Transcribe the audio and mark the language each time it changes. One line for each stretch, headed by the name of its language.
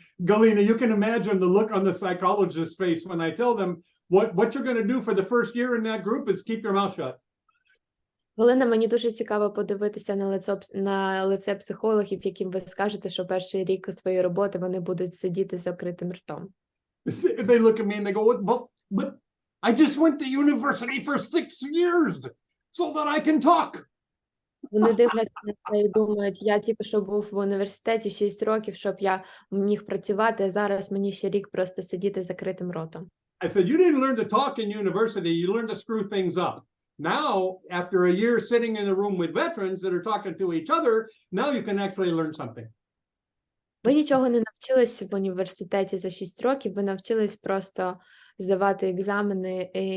English: Galina, you can imagine the look on the psychologist's face when I tell them what you're going to do for the first year in that group is keep your mouth shut.
Ukrainian: Галина, мені дуже цікаво подивитися на лице психологів, яким ви скажете, що перший рік своєї роботи вони будуть сидіти з закритим ртом.
English: They look at me and they go, but I just went to university for 6 years so that I can talk.
Ukrainian: Вони дивляться на це і думають, я тільки що був в університеті 6 років, щоб я міг працювати, а зараз мені ще рік просто сидіти з закритим ротом.
English: I said, you didn't learn to talk in university, you learned to screw things up. Now, after a year sitting in a room with veterans that are talking to each other, now you can actually learn something.
Ukrainian: Ви нічого не навчились в університеті за 6 років, ви навчились просто здавати екзамени